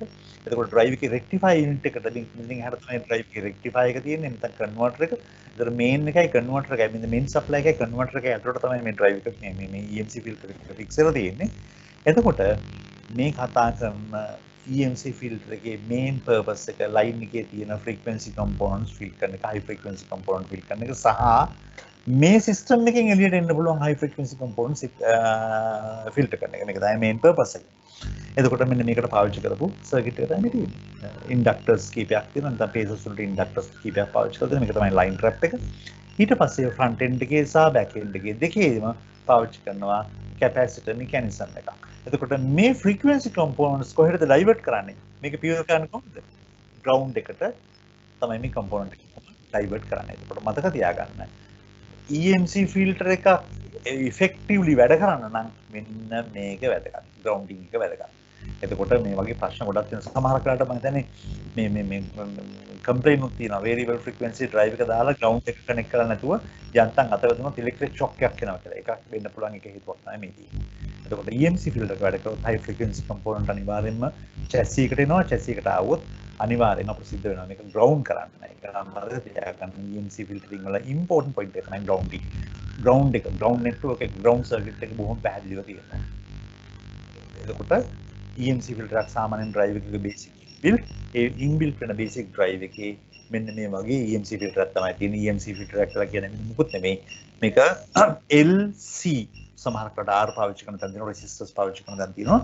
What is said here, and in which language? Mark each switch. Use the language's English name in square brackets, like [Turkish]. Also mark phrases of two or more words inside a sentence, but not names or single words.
[Sinhala] එතකොට drive එකේ [English] rectifier unit [Sinhala] එකට ඉතින් හැර තමයි drive එකේ rectifier එක තියෙන්නේ නැත්නම් converter එක. ඒතර main එකයි converter එකයි මෙන්න [English] main supply [Sinhala] එකයි converter එකයි අතරට තමයි මේ drive එක මේ [English] EMC filter [Sinhala] එක fix කරලා තියෙන්නේ. එතකොට මේ කතා කරන [English] EMC filter [Sinhala] එකේ [English] main purpose [Sinhala] එක line එකේ තියෙන [English] frequency components fill [Sinhala] කරන එක [English] high frequency component fill [Sinhala] කරන එක සහ මේ system එකෙන් එළියට එන්න පුළුවන් [English] high frequency components filter [Sinhala] කරන එක. මේක තමයි [English] main purpose [Sinhala] එක. එතකොට මෙන්න මේකට පාවිච්චි කරපු circuit එක තමයි තියෙන්නේ. inductors කීපයක් තියෙනවා. නැත්නම් phases වලට inductors කීපයක් පාවිච්චි කරලා මේක තමයි [English] line trap [Sinhala] එක. ඊට පස්සේ [English] front end [Sinhala] එකේ සහ [English] back end [Sinhala] එකේ දෙකේම පාවිච්චි කරනවා [English] capacitor mechanism [Sinhala] එකක්. එතකොට මේ [English] frequency components [Sinhala] කොහෙටද divert කරන්නේ? මේක pure කරන්නේ කොහොමද? ground එකට තමයි මේ component එක divert කරන්නේ. එතකොට මතක තියාගන්න. [English] EMC filter [Sinhala] එක effectively වැඩ කරන්න නම් මෙන්න මේක වැදගත්. grounding එක වැදගත්. එතකොට මේ වගේ ප්‍රශ්න ගොඩක් තියෙන සමහර කාලට මම හිතන්නේ මේ complaint උත් තියෙනවා [English] variable frequency drive [Sinhala] එක දාලා ground එක connect කරලා නැතුව යන්තම් අතර දුන්නොත් [English] electric shock [Sinhala] එකක් එනවා කියලා. එකක් වෙන්න පුළුවන් එක හේතුවක් තමයි මේ තියෙන්නේ. එතකොට [English] EMC filter [Sinhala] එක වැඩ කරොත් [English] high frequency component [Sinhala] අනිවාර්යයෙන්ම chassis එකට එනවා. chassis එකට ආවොත් අනිවාර්යයෙන්ම ප්‍රසිද්ධ වෙනවා මේක ground කරන්න නෑ. ඒක නම් මතක තියාගන්න [English] EMC filtering [Sinhala] වල [English] important point [Sinhala] එක තමයි grounding. ground එක [English] ground network [Sinhala] එක [English] ground circuit [Sinhala] එක බොහොම පැහැදිලිව තියෙනවා. එතකොට [English] EMC filter [Sinhala] එකක් සාමාන්‍යයෙන් drive එකක [English] basic inbuilt [Sinhala] ඒ inbuilt වෙන [English] basic drive [Sinhala] එකේ මෙන්න මේ වගේ [English] EMC filter [Sinhala] එකක් තමයි තියෙන්නේ. [English] EMC filter [Sinhala] එකක් කියලා කියන්නේ මොකුත් නෙමෙයි. මේක LC සමහර කට R පාවිච්චි කරන තැන තියෙනවා resistors පාවිච්චි කරන තැන තියෙනවා.